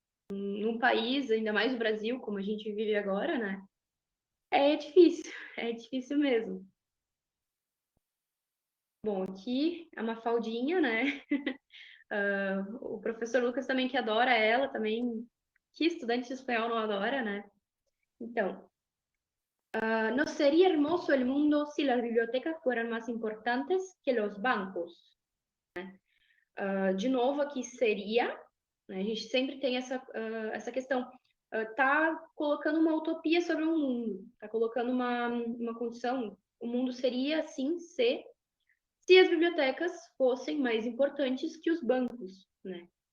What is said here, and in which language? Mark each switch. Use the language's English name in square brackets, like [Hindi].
[Portuguese] Num país, ainda mais o Brasil, como a gente vive agora, né? É difícil mesmo. Bom, aqui é uma faldinha, né? O professor Lucas também que adora ela, também. Que estudante de espanhol não adora, né? [Spanish] Então, ¿no sería hermoso el mundo si las bibliotecas fueran más importantes que los bancos? [Portuguese] De novo, aqui seria, né? A gente sempre tem essa questão. Tá colocando uma utopia sobre um mundo, tá colocando uma condição. O mundo seria assim se as bibliotecas fossem mais importantes que os bancos, né?